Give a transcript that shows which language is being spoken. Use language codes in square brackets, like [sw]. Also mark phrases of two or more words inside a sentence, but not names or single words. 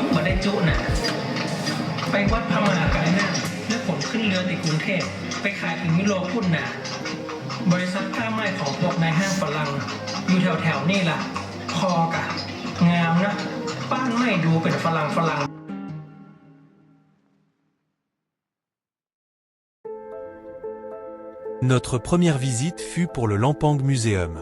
[nod] มาได้จุน่ะไปวัดพม่ากันนะแล้วขนขึ้นเรือติดกรุงเทพไปขายถึงยุโรปพุ่นน่ะบริษัทผ้าไหมของพวกนายห้างฝรั่งอยู่แถวๆนี่ล่ะพอกะงามนะป้านไม่ดูเป็นฝรั่ง [fr] Notre première visite fut pour le Lampang Museum.